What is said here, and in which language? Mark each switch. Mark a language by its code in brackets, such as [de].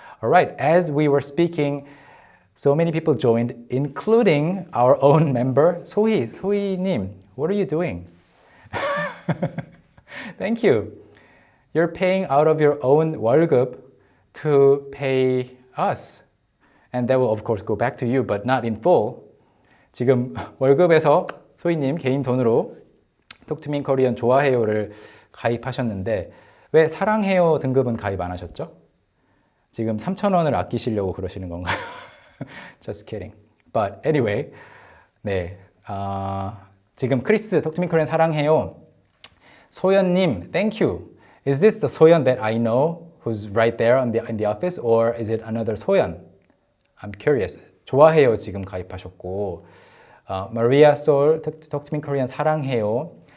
[en] All right, as we were speaking, so many people joined, including our own member, 소희님, what are you doing? Thank you. You're paying out of your own 월급 to pay us. And that will of course go back to you, but not in full. [ko] 지금 월급에서 소희님 개인 돈으로 Talk to me in Korean 좋아해요를 가입하셨는데 왜 사랑해요 등급은 가입 안 하셨죠? 지금 3,000원을 아끼시려고 그러시는 건가요? [en] Just kidding. But anyway, [ko] 네, 지금 크리스 Talk to me in Korean 사랑해요. [en] 소연님, thank you. Is this the 소연 that I know who's right there in the office or is it another 소연? I'm curious. [ko] 좋아해요 지금 가입하셨고 Maria Soul Talk to me in Korean 사랑해요.